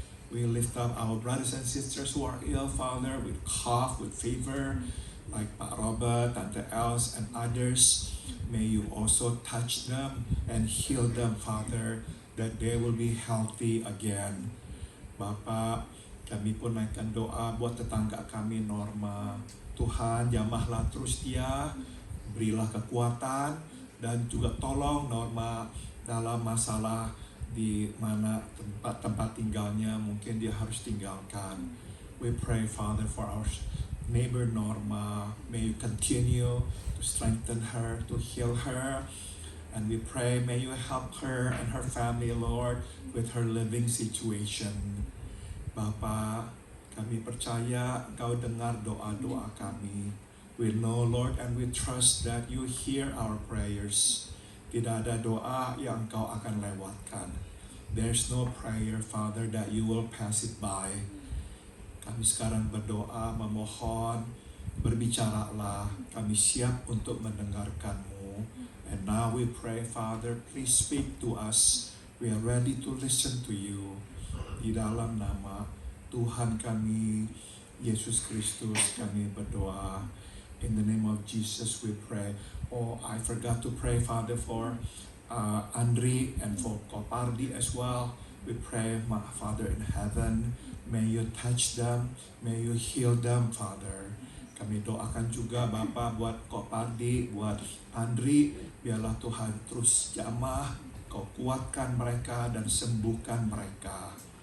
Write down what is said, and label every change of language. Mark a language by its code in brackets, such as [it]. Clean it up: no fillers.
[en] We lift up our brothers and sisters who are ill, Father, with cough, with fever, like Pak Robert, Tante Els, and others. May you also touch them and heal them, Father, that they will be healthy again. [id] Bapak, kami pun naikkan doa buat tetangga kami Norma. Tuhan, jamahlah terus dia, berilah kekuatan, dan juga tolong Norma dalam masalah di mana tempat tinggalnya mungkin dia harus tinggalkan. [en] We pray, Father, for our neighbor Norma. May you continue to strengthen her, to heal her. And we pray, may you help her and her family, Lord, with her living situation. [id] Bapa, kami percaya Engkau dengar doa-doa kami. [en] We know, Lord, and we trust that you hear our prayers. [id] Tidak ada doa yang Engkau akan lewatkan. [en] There's no prayer, Father, that you will pass it by. [id] Kami sekarang berdoa, memohon, berbicaralah. Kami siap untuk mendengarkan-Mu. [en] And now we pray, Father, please speak to us. We are ready to listen to you. [id] Di dalam nama Tuhan kami, Yesus Kristus, kami berdoa. [en] In the name of Jesus we pray. Oh, I forgot to pray, Father, for Andri and for Kopardi as well. We pray, my Father in heaven, may you touch them, may you heal them, Father. [id] Kami doakan juga Bapa buat Kopardi, buat Andri, biarlah Tuhan terus jamah, Kau kuatkan mereka dan sembuhkan mereka.